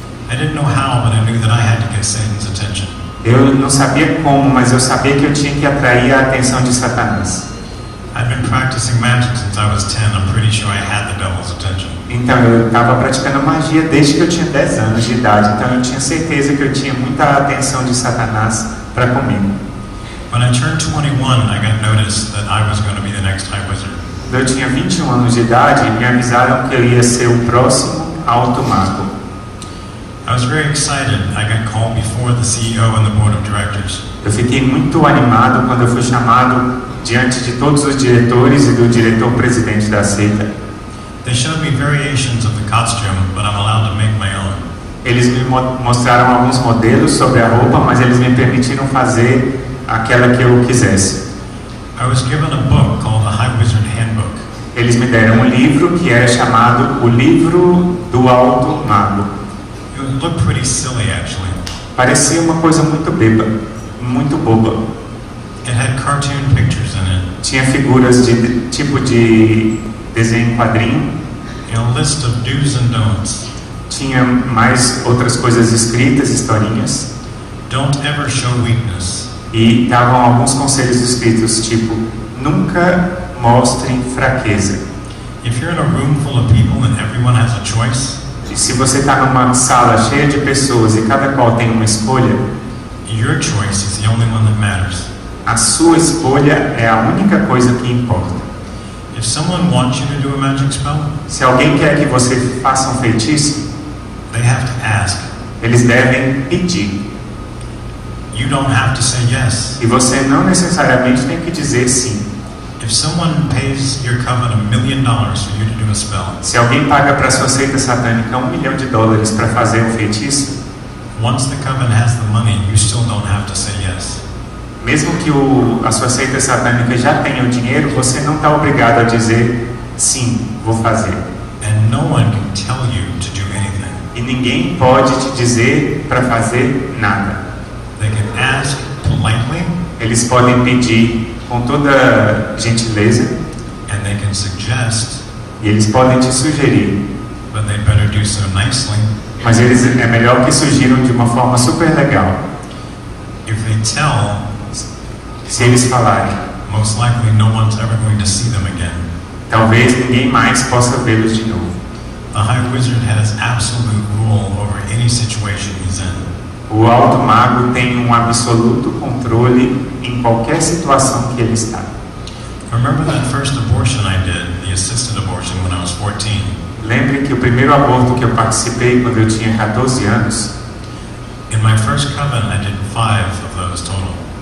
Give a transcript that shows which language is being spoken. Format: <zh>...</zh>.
<en>I didn't know how, but I knew that I had to get Satan's attention.</en> <pt>Eu não sabia como, mas eu sabia que eu tinha que atrair a atenção de Satanás.</pt> <en>I'd been practicing magic since I was 10. I'm pretty sure I had the devil's attention.</en> <pt>Então eu estava praticando magia desde que eu tinha 10 anos de idade. Então eu tinha certeza que eu tinha muita atenção de Satanás para comigo.</pt> <en>When I turned 21, I got notice that I was going to be the next high wizard.</en> <pt>Quando eu tinha 21 anos de idade, me avisaram que eu ia ser o próximo alto mago.</pt> <en>I was very excited. I got called before the CEO and the board of directors.</en> <pt>Eu fiquei muito animado quando eu fui chamado diante de todos os diretores e do diretor-presidente da seita.</pt> <en>They showed me variations of the costume, but I'm allowed to make my own.</en> <pt>Eles me mostraram alguns modelos sobre a roupa, mas eles me permitiram fazer aquela que eu quisesse.</pt> <en>I was given a book called the High Wizard Handbook.</en> <pt>Eles me deram um livro que era chamado O Livro do Alto Mago.</pt> <en>It looked pretty silly, actually.</en> <pt>Parecia uma coisa muito boba.</pt> <en>It had cartoon pictures in it.</en> <pt>Tinha figuras de tipo de desenho em quadrinho.</pt> <en>A list of do's and don'ts.</en> <pt>Tinha mais outras coisas escritas, historinhas.</pt> <en>Don't ever show weakness.</en> <pt>E estavam alguns conselhos escritos, tipo, nunca mostrem fraqueza.</pt> <en>If you're in a room full of people and everyone has a choice,</en> <pt>E se você está numa sala cheia de pessoas e cada qual tem uma escolha,</pt> <en>your choice is the only one that matters.</en> <pt>a sua escolha é a única coisa que importa.</pt> <en>If someone wants you to do a magic spell,</en> <pt>Se alguém quer que você faça um feitiço,</pt> <en>they have to ask.</en> <pt>Eles devem pedir.</pt> <en>You don't have to say yes.</en> <pt>E você não necessariamente tem que dizer sim.</pt> <en>If someone pays your coven $1 million for you to do a spell,</en> <pt>Se alguém paga para sua seita satânica $1 milhão para fazer um feitiço,</pt> <en>once the coven has the money, you still don't have to say yes.</en> <pt>mesmo que a sua seita satânica já tenha o dinheiro, você não está obrigado a dizer sim, vou fazer.</pt> <en>And no one can tell you to do anything.</en> <pt>E ninguém pode te dizer para fazer nada.</pt> <en>They can ask politely,</en> <pt>Eles podem pedir com toda gentileza,</pt> <en>and they can suggest,</en> <pt>e eles podem te sugerir,</pt> <en>but they better do so nicely.</en> <pt>mas é melhor que sugiram de uma forma super legal.</pt> <en>If they tell,</en> <pt>Se eles falarem,</pt> <en>most likely no one's ever going to see them again.</en> <pt>talvez ninguém mais possa vê-los de novo.</pt> <en>The High Wizard has absolute rule over any situation he's in.</en> <pt>O alto mago tem um absoluto controle em qualquer situação que ele está.</pt> <en>Remember that first abortion I did, the assisted abortion, when I was 14?</en> <pt>Lembre que o primeiro aborto que eu participei quando eu tinha 14 anos,</pt> <en>In my first coven, I did 5 of those total.</en>